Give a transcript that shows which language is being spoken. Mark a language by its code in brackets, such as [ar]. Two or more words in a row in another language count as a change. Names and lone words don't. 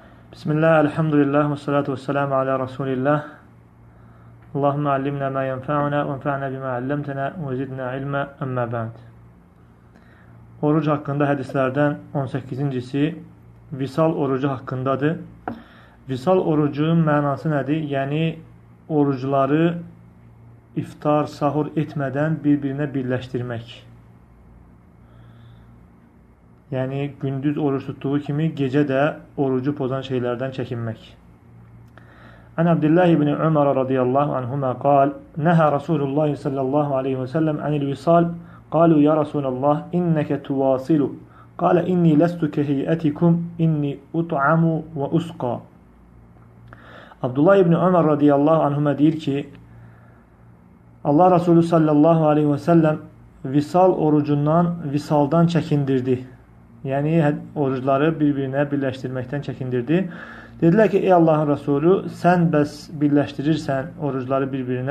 [ar] بسم الله والحمد لله والصلاة والسلام على رسول الله. اللهم علمنا ما ينفعنا وانفعنا بما علمتنا وزدنا علما أما بعد. [az] Oruc hakkında hədislərdən 18-cisi visal orucu haqqındadır. Visal orucun mənası nədir? Yəni, orucları iftar, sahur etmədən bir-birinə birləşdirmək. Yəni, gündüz oruç tutduğu kimi gecə də orucu pozan şeylərdən çəkinmək. [ar] عن عبد الله بن عمر رضي الله عنهما قال نهى رسول الله صلى الله عليه وسلم عن الوصال قالوا يا رسول الله, إنك تواصل قال إني لست كهيئتكم إني أطعم وأسقى. [az] Abdullah ibn Umar [ar] رضي الله عنهما [az] deyir ki, Allah Resulü [ar] صلى الله عليه وسلم [az] visal orucundan, visaldan çəkindirdi. Yəni, orucları bir-birinə birləşdirməkdən çəkindirdi. Dedilər ki, ey Allahın Resulü, sən bəs birləşdirirsən orucları bir-birinə.